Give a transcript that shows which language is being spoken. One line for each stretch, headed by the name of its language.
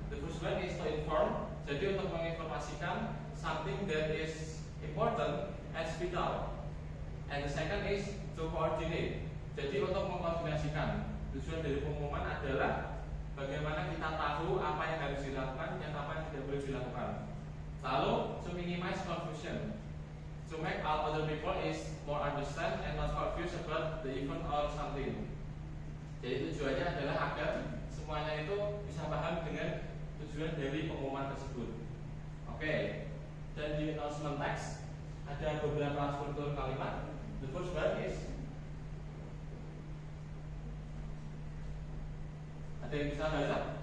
English: The first one is to inform.
Indonesian: Jadi untuk menginformasikan
English: something that is important and vital. And the second is to coordinate.
Indonesian: Jadi untuk mengkoordinasikan. Tujuan dari pengumuman adalah bagaimana kita tahu apa yang harus dilakukan dan apa yang tidak boleh dilakukan.
English: Lalu to minimize confusion, to make all other people is more understand and not confused about the event or something.
Indonesian: Jadi tujuannya adalah agar semuanya itu bisa paham dengan tujuan dari pengumuman tersebut. Oke. Dan di announcement text ada beberapa struktur kalimat.
English: The first one is,
Indonesian: ada yang bisa baca?